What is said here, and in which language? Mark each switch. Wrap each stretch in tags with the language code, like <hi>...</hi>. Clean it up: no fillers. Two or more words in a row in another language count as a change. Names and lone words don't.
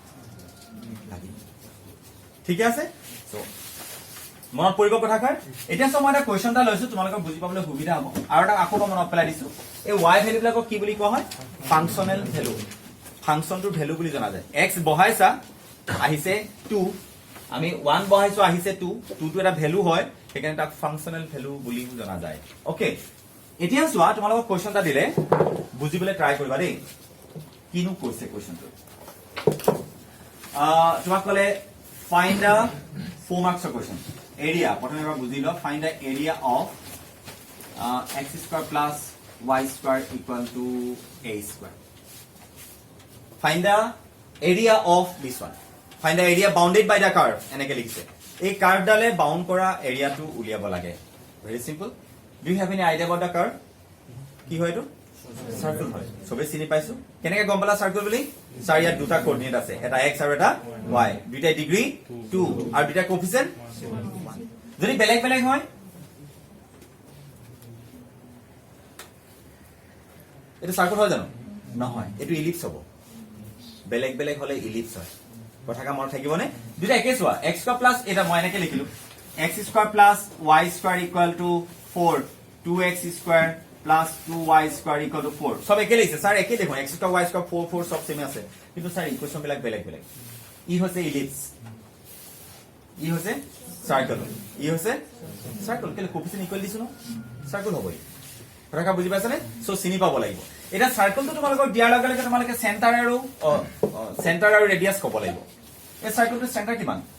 <as>ঠিক আছে সো মনত পৰিব কথাষাৰ এতিয়া মই এটা কোৱেশ্চন এটা লৈছো তোমালোকক বুজি পাবলৈ সুবিধা হ'ব আৰু এটা আকৌ মনত পেলাই দিছো এই y ভ্যালু বিলাকক কি বুলি কোৱা হয়</as> <en>functional value</en> <as>ফাংচনটোৰ ভ্যালু বুলি জনা যায় x বহাইছা আহিছে 2 আমি 1 বহাইছো আহিছে 2 2 টো এটা ভ্যালু হয় সেইকাৰণে তাক</as> <en>functional value</en> <as>বুলি জনা যায় ওকে এতিয়া চোৱা তোমালোকক কোৱেশ্চন এটা দিলে বুজিবলৈ ট্ৰাই কৰিবা দেই কিনো কৈছে কোৱেশ্চনটো তোমাক ক'লে</as> <en>find the 4 marks question area</en> <as>প্ৰথমে এবাৰ বুজি লও</as> <en>find the area of x square plus y square equal to a square find the area of this one find the area bounded by the curve</en> <as>এনেকে লিখছে এই কাৰ্ভ ডালে বাউন্ড কৰা এৰিয়াটো উলিয়াব লাগে</as> <en>very simple do you have any idea about the curve</en> <as>কি হয় এটো সার্কেল হয় সবে চিনি পাইছো কেনেকে গম পালা সার্কেল বুলি স্যার ইয়াত দুটা কোঅর্ডিনেট আছে এটা x আৰু এটা y দুইটা ডিগ্ৰী 2 আৰু দুইটা কোএফিসিয়েন্ট 1 যদি বেলেগ বেলেগ হয় এটা সার্কেল হয় জানো নহয় এটো ইলিপস হ'ব বেলেগ বেলেগ হলে ইলিপস হয় কথাকা মনত থাকিবনে দুইটা একে চোৱা</as> <en>x square plus</en> <as>এটা মই এনেকে লিখিলো</as> <en>x square plus y square equal to 4 2x square plus 2y square equal to 4</en> <as>সব একে লিখছে স্যার একে দেখো</as> <en>x square y square</en> <as>4 4 সব সেম আছে কিন্তু স্যার ইকুয়েশন বিলাক বেলেগ বেলেগ ই হৈছে ইলিপস ই হৈছে সার্কেল ই হৈছে সার্কেল কেলে</as> <en>coefficient equal</en> <as>দিছো ন সার্কেল হবই কথা বুজি পাইছানে সো চিনি পাব লাগিব এটা সার্কেলটো তোমালোকক দিয়াৰ লগে লগে তোমালোকে সেন্টাৰ আৰু ৰেডিয়াস ক'ব লাগিব এই সার্কেলটোৰ সেন্টাৰ কিমান</as>